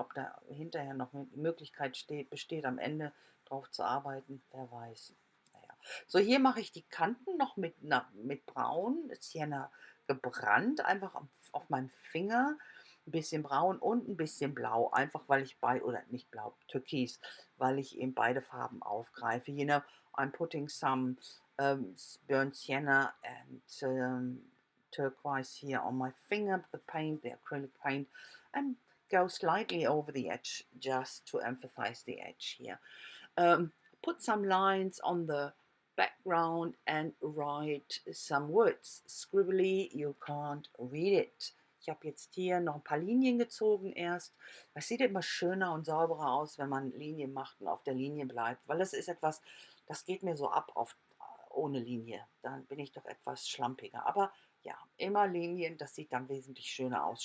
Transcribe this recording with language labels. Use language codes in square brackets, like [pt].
[de] Ob da hinterher noch eine Möglichkeit besteht, am Ende drauf zu arbeiten, wer weiß. Naja. So, hier mache ich die Kanten noch mit Braun, Sienna gebrannt, einfach auf meinem Finger. Ein bisschen braun und ein bisschen blau, einfach weil ich oder nicht blau, türkis, weil ich eben beide Farben aufgreife. [en] I'm putting some burnt sienna and turquoise here on my finger, the paint, the acrylic paint, and go slightly over the edge just to emphasize the edge here. Put some lines on the background and write some words. Scribbly, you can't read it. [de] Ich habe jetzt hier noch ein paar Linien gezogen erst. Das sieht immer schöner und sauberer aus, wenn man Linien macht und auf der Linie bleibt, weil das ist etwas, das geht mir so ab ohne Linie. Dann bin ich doch etwas schlampiger. Aber ja, immer Linien, das sieht dann wesentlich schöner aus.